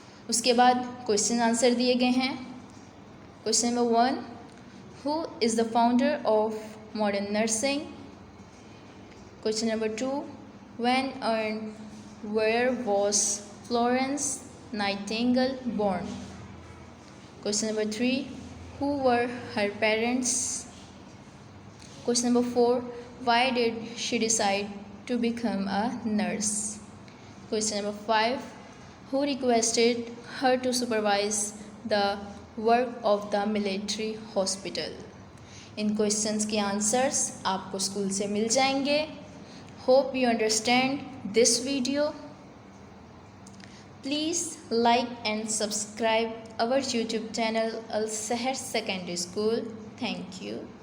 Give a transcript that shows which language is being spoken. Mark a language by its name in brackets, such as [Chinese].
[Hindi] उसके बाद question answer दिए गए हैं। [English] Question number 1, who is the founder of modern nursing. Question number 2, when and where was Florence Nightingale born? Question number 3, who were her parents? Question number 4, why did she decide to become a nurse? Question number 5, who requested her to supervise the work of the military hospital? [Hindi] In questions के answers आपको school से मिल जाएंगे। [English] Hope you understand this video. Please like and subscribe our YouTube channel Al-Sehar Secondary School. Thank you.